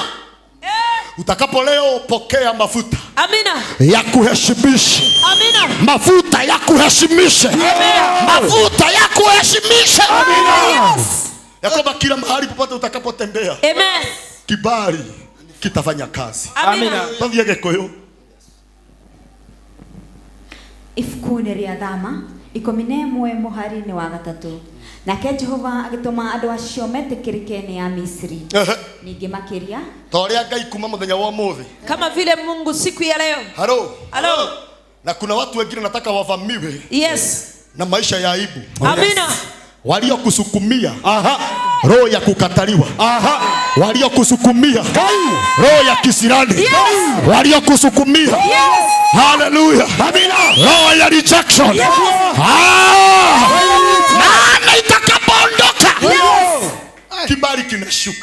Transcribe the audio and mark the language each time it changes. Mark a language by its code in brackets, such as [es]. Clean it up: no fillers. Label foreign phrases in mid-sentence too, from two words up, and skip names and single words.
[sw] Utakapo leo pokea mafuta Amina. ya kuheshimisha. Amina. Mafuta ya kuheshimisha. Mafuta ya kuheshimisha. [en] Yes. [sw] Ya kwamba kila mahali popote utakapotembea, [en] Amen. [sw] kibali kitafanya kazi. Amina. Tavia gekoyo. [ki] Ifuku-inĩ rĩa Thama 11 mũhari-inĩ wa 3. Nake Jehova agĩtũma andũ acio metĩkĩrĩke nĩ a Misri. Ningĩ makĩria Toria Ngai kuma muthenya wa muthi. [sw] Kama vile Mungu siku ya leo. Halo. Halo. Na kuna watu wengine nataka wavamiwe [en] Yes. [sw] na maisha ya aibu. Amina. Waliokusukumia roho ya kukataliwa, waliokusukumia roho ya kisirani, waliokusukumia haleluya, roho ya rejection, maana itakapoondoka kibali kinashuka.